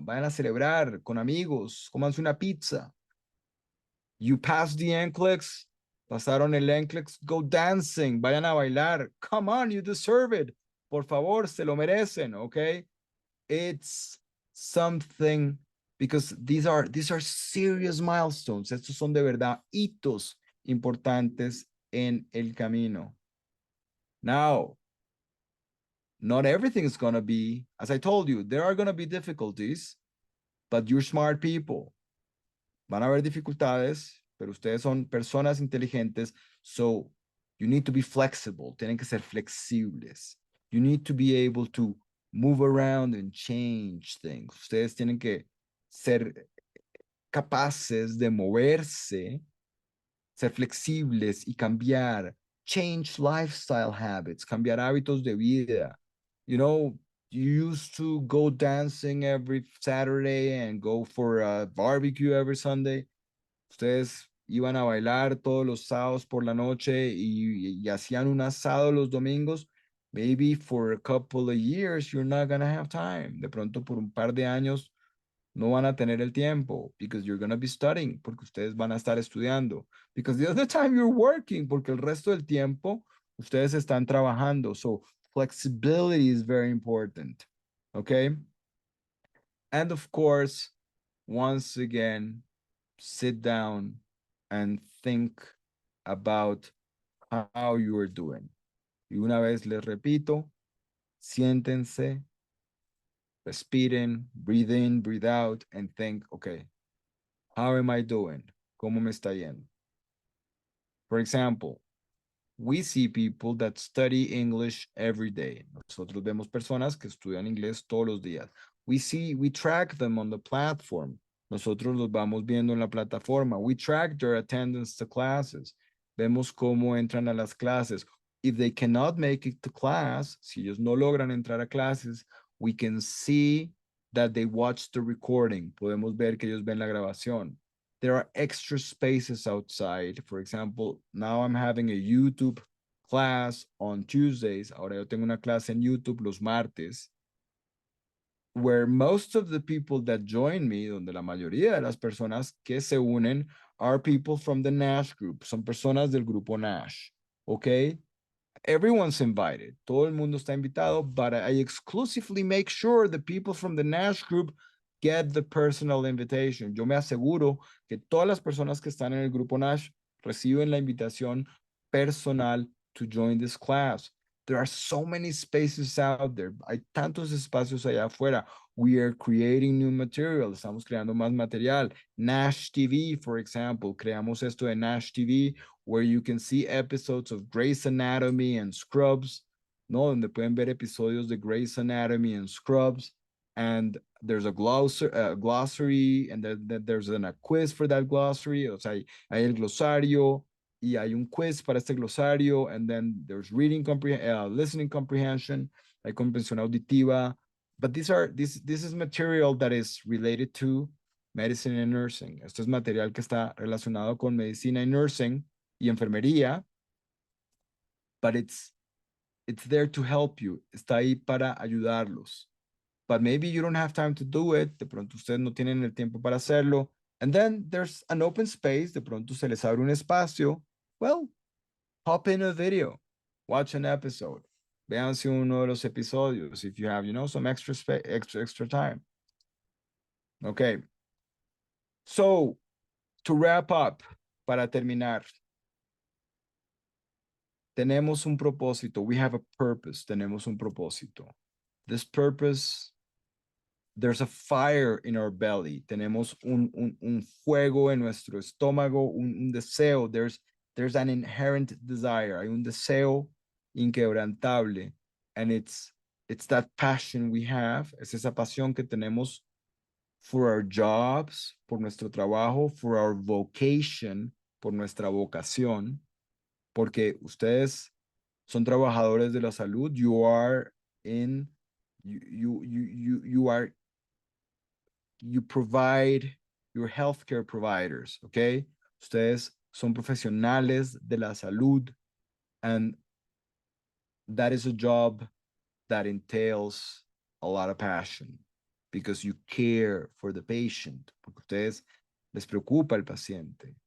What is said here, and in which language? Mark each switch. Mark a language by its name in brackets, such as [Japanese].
[Spanish] Vayan a celebrar con amigos, comanse una pizza. [English] You passed the NCLEX, [Spanish] pasaron el NCLEX, [English] go dancing, [Spanish] vayan a bailar. [English] Come on, you deserve it. [Spanish] Por favor, se lo merecen, [English] okay? It's something because these are serious milestones. [Spanish] Estos son de verdad hitos importantes en el camino. [English] Now, not everything is going to be, as I told you, there are going to be difficulties, but you're smart people. [Spanish] Van a haber dificultades, pero ustedes son personas inteligentes, [English] so you need to be flexible. [Spanish] Tienen que ser flexibles. [English] You need to be able to move around and change things. [Spanish] Ustedes tienen que ser capaces de moverse, ser flexibles y cambiar, [English] change lifestyle habits, [Spanish] cambiar hábitos de vida. [English] You know, you used to go dancing every Saturday and go for a barbecue every Sunday. [Spanish] Ustedes iban a bailar todos los sábados por la noche y hacían un asado los domingos. [English] Maybe for a couple of years, you're not going to have time. [Spanish] De pronto, por un par de años, no van a tener el tiempo [English] because you're going to be studying, [Spanish] porque ustedes van a estar estudiando. [English] Because the other time you're working, [Spanish] porque el resto del tiempo ustedes están trabajando. [English] So flexibility is very important. Okay. And of course, once again, sit down and think about how you are doing. [Spanish] Y una vez les repito, siéntense, respiren, [English] breathe in, breathe out, and think, okay, how am I doing? [Spanish] ¿Cómo me está yendo? [English] For example, we see people that study English every day. [Spanish] Nosotros vemos personas que estudian inglés todos los días. [English] We track them on the platform. [Spanish] Nosotros los vamos viendo en la plataforma. [English] We track their attendance to classes. [Spanish] Vemos cómo entran a las clases. [English] If they cannot make it to class, [Spanish] si ellos no logran entrar a clases, [English] we can see that they watch the recording. [Spanish] Podemos ver que ellos ven la grabación. [English] There are extra spaces outside. For example, now I'm having a YouTube class on Tuesdays. [Spanish] Ahora yo tengo una clase en YouTube los martes, [English] where most of the people that join me, [Spanish] donde la mayoría de las personas que se unen [English] are people from the Nash group. [Spanish] Son personas del grupo Nash. Okay? [English] Everyone's invited. [Spanish] Todo el mundo está invitado, [English] but I exclusively make sure the people from the Nash group get the personal invitation. [Spanish] Yo me aseguro que todas las personas que están en el grupo Nash reciben la invitación personal [English] to join this class. There are so many spaces out there. [Spanish] Hay tantos espacios allá afuera. [English] We are creating new material. [Spanish] Estamos creando más material. Nash TV, for example. Creamos esto de Nash TV, [English] where you can see episodes of Grey's Anatomy and Scrubs, ¿no? [Spanish] Donde pueden ver episodios de Grey's Anatomy and Scrubs. [English] And there's a glossary, and there's a quiz for that glossary. [Spanish] O sea, hay el glosario, y hay un quiz para este glosario, [English] and then there's listening comprehension, [Spanish] hay comprensión auditiva. [English] But this is material that is related to medicine and nursing. [Spanish] Esto es material que está relacionado con medicina y nursing y enfermería, [English] but it's there to help you. [Spanish] Está ahí para ayudarlos. [English] But maybe you don't have time to do it. [Spanish] De pronto ustedes no tienen el tiempo para hacerlo. [English] And then there's an open space. [Spanish] De pronto se les abre un espacio. [English] Well, hop in a video. Watch an episode. [Spanish] Véanse uno de los episodios [English] if you have, some extra time. [Spanish] Okay. [English] So, to wrap up, [Spanish] para terminar, tenemos un propósito. [English] We have a purpose. [Spanish] Tenemos un propósito. [English] This purpose, there's a fire in our belly. [Spanish] Tenemos un fuego en nuestro estómago, un deseo. [English] There's an inherent desire. [Spanish] Hay un deseo inquebrantable. [English] And it's that passion we have. [Spanish] Es esa pasión que tenemos [English] for our jobs, [Spanish] por nuestro trabajo, [English] for our vocation, [Spanish] por nuestra vocación. Porque ustedes son trabajadores de la salud. [English] You are in, you are, you provide, your healthcare providers, okay? [Spanish] Ustedes son profesionales de la salud, [English] and that is a job that entails a lot of passion because you care for the patient, [Spanish] porque ustedes les preocupa el paciente.